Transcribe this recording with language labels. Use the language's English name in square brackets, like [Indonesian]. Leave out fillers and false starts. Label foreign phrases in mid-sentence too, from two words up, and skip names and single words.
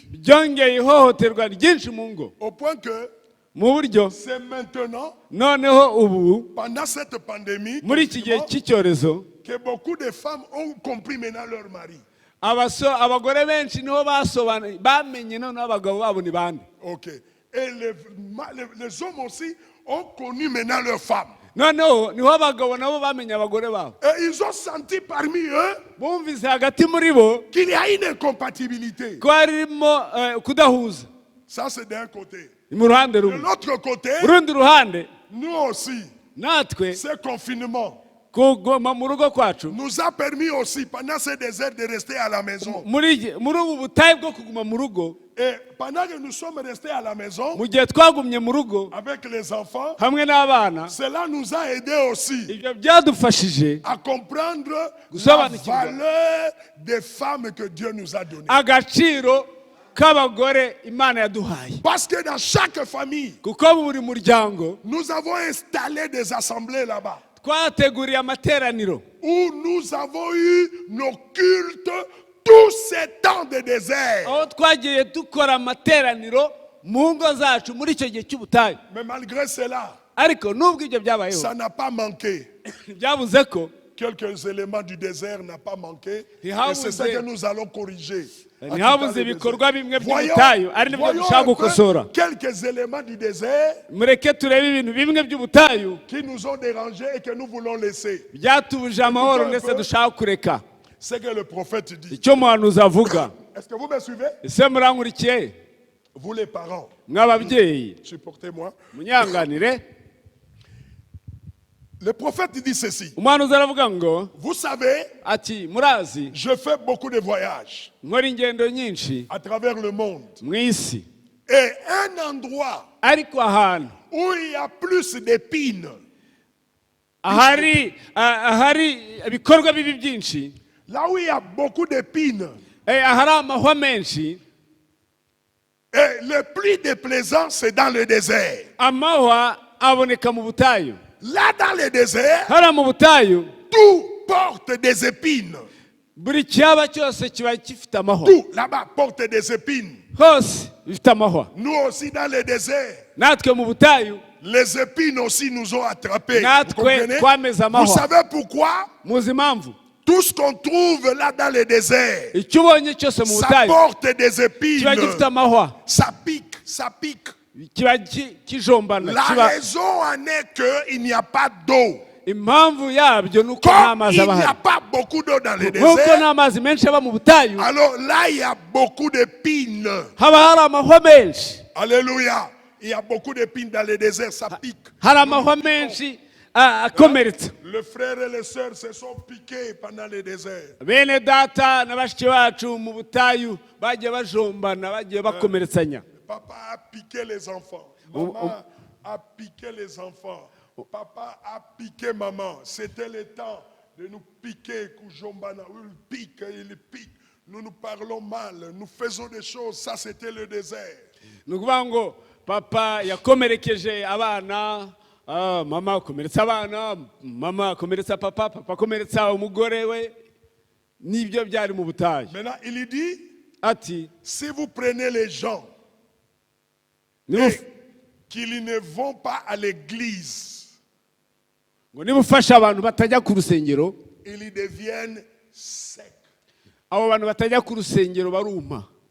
[Kinyarwanda] byongeye ihohoterwa ryinshi mu ngo [French] Au point que [Kinyarwanda] mu buryo [French] c'est maintenant, [Kinyarwanda] noneho ubu [French] pendant cette pandémie, [Kinyarwanda] muri iki gihe cy'icyorezo [French] que beaucoup de femmes ont compris maintenant leur mari. [Kinyarwanda] abagore benshi niho basobanuye bamenye noneho abagabo babo ni bande. Ok. [French] Et les hommes aussi ont connu maintenant leurs femmes. [Kinyarwanda] noneho niho abagabo nabo bamenye abagore babo [French] Et ils ont senti parmi eux [Kinyarwanda] bumvise hagati muri bo [French] qu'il y a une incompatibilité. [Kinyarwanda] ko harimo kudahuza. [French] Ça, c'est d'un côté. [Kinyarwanda] ni mu ruhande [French] De [Kinyarwanda] rumwe. [French] l'autre côté, [Kinyarwanda] urundi ruhande [French] nous aussi, [Kinyarwanda] natwe [French] ce confinement [Kinyarwanda] kuguma mu rugo kwacu [French] nous a permis aussi, pendant ces déserts, de rester à la maison. [Kinyarwanda] muri ubu butayu bwo kuguma mu rugo [French] Et pendant que nous sommes restés à la maison, [Kinyarwanda] mu gihe twagumye mu rugo [French] avec les enfants, [Kinyarwanda] hamwe n'abana [French] cela nous a aidés aussi [Kinyarwanda] ibyo byadufashije [French] à comprendre la [Kinyarwanda] Gusobanukirwa. [French] valeur des femmes que Dieu nous a données. [Kinyarwanda] agaciro k'abagore Imana yaduhaye [French] Parce que dans chaque famille, [Kinyarwanda] kuko mu buri muryango [French] nous avons installé des assemblées là-bas [Kinyarwanda] twateguriye amateraniro [French] où nous avons eu nos cultes tous ces temps de désert. [Kinyarwanda] aho twagiye dukora amateraniro mu ngo zacu muri icyo gihe cy'ubutayu. [French] Mais malgré cela, [Kinyarwanda] ariko nubwo ibyo byabayeho [French] ça n'a pas manqué. [Kinyarwanda] byabuze ko [French] Quelques éléments du désert n'ont pas manqué. Et [Kinyarwanda] Ntihabuze- [French] c'est ça que nous allons corriger. [Kinyarwanda] ntihabuze ibikorwa bimwe [French] Voyons, [Kinyarwanda] by'ubutayu ari nibyo [French] voyons [Kinyarwanda] dushaka [French] un peu [Kinyarwanda] gukosora. [French] quelques éléments du désert [Kinyarwanda] mureke turebe ibintu bimwe by'ubutayu [French] qui nous ont dérangés et que nous voulons laisser. [Kinyarwanda] byatubuje amahoro ndetse dushaka kureka. [French] C'est que le prophète dit. [Kinyarwanda] icyo umuhanuzi avuga. [French] Est-ce que vous me suivez? [Kinyarwanda] ese murankurikiye [French] Vous les parents, [Kinyarwanda] mw'ababyeyi [French] supportez-moi. [Kinyarwanda] munyanganire. [French] Le prophète dit ceci. [Kinyarwanda] umuhanuzi aravuga ngo [French] Vous savez, [Kinyarwanda] ati murazi [French] je fais beaucoup de voyages [Kinyarwanda] nkora ingendo nyinshi [French] à travers le monde. [Kinyarwanda] mu isi [French] Et un endroit [Kinyarwanda] ariko ahantu [French] où il y a plus d'épines, [Kinyarwanda] ahari ibikorwa bibi byinshi, [French] là où il y a beaucoup d'épines, [Kinyarwanda] ahari amahwa menshi, [French] et le plus déplaisant, c'est dans le désert. [Kinyarwanda] amahwa aboneka mu butayu. [French] Là, dans le désert, [Kinyarwanda] hariya mu butayu [French] tout porte des épines. [Kinyarwanda] buri cyaba cyose kiba gifite amahwa, [French] Tout là-bas porte des épines. [Kinyarwanda] hose bifite amahwa. [French] Nous aussi, dans le désert, [Kinyarwanda] natwe mu butayu [French] les épines aussi nous ont attrapés. Vous [Kinyarwanda] natwe [French] comprenez? [Kinyarwanda] twameze [French] Vous [Kinyarwanda] amahwa. [French] savez pourquoi? [Kinyarwanda] muzi impamvu? [French] Tout ce qu'on trouve là dans le désert, [Kinyarwanda] icyo ubonye cyose mu [French] ça [Kinyarwanda] butayu [French] porte des épines. [Kinyarwanda] kiba gifite amahwa, [French] Ça pique, ça pique. [Kinyarwanda] kiba kijombana. [French] La raison en est qu'il n'y a pas d'eau. [Kinyarwanda] impamvu yabyo ni uko nta [French] Comme [Kinyarwanda] mazi [French] il [Kinyarwanda] aba [French] n'y a [Kinyarwanda] ahari. [French] pas beaucoup d'eau dans le [Kinyarwanda] nk'uko [French] désert, [Kinyarwanda] nta mazi menshi aba mu butayu, [French] alors là, il y a beaucoup d'épines. [Kinyarwanda] haba hari amahwa menshi. [French] Alléluia. Il y a beaucoup d'épines dans le désert, ça pique. [Kinyarwanda] hari amahwa menshi akomeretsa. [French] Les frères et les sœurs se sont piqués pendant le désert. [Kinyarwanda] bene data na bashiki bacu mu butayu bagiye bajombana, bagiye bakomeretsanya. [French] Papa a piqué les enfants. Maman a piqué les enfants. Papa a piqué maman. C'était le temps de nous piquer. Kujombana, il pique, il pique. Nous nous parlons mal, nous faisons des choses. Ça, c'était le désert. [Kinyarwanda] ni ukuvuga ngo papa yakomerekeje abana, mama akomeretsa abana, mama akomeretsa papa, papa akomeretsa umugore we. nibyo byari mu butayu. [French] Maintenant, il dit, [Kinyarwanda] ati [French] si vous prenez les gens [Kinyarwanda] niba [French] et qu'ils ne vont pas à l'église, [Kinyarwanda] ngo niba ufasha abantu batajya ku rusengero, [French] ils deviennent secs. [Kinyarwanda] abo bantu batajya ku rusengero baruma,